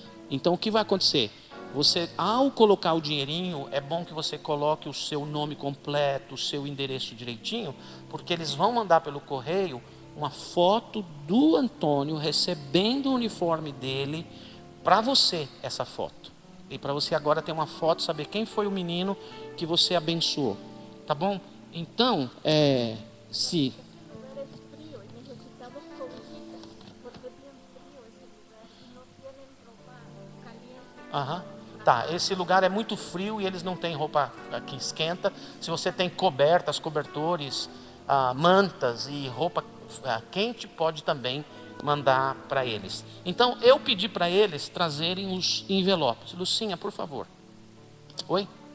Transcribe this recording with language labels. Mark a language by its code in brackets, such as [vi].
[pt] Então o que vai acontecer? Você, ao colocar o dinheirinho, é bom que você coloque o seu nome completo, o seu endereço direitinho, porque eles vão mandar pelo correio uma foto do Antônio recebendo o uniforme dele para você, essa foto. E para você agora ter uma foto, saber quem foi o menino que você abençoou. Tá bom? Então, se... [es] lugar es frío y necesitamos cobijitas porque es bien frío ese lugar y no tienen ropa caliente. Aham. [pt] Tá, esse lugar é muito frio e eles não têm roupa que esquenta. Se você tem cobertas, cobertores, mantas e roupa quente, pode também mandar para eles. Então, eu pedi para eles trazerem os envelopes. Lucinha, por favor. Oi?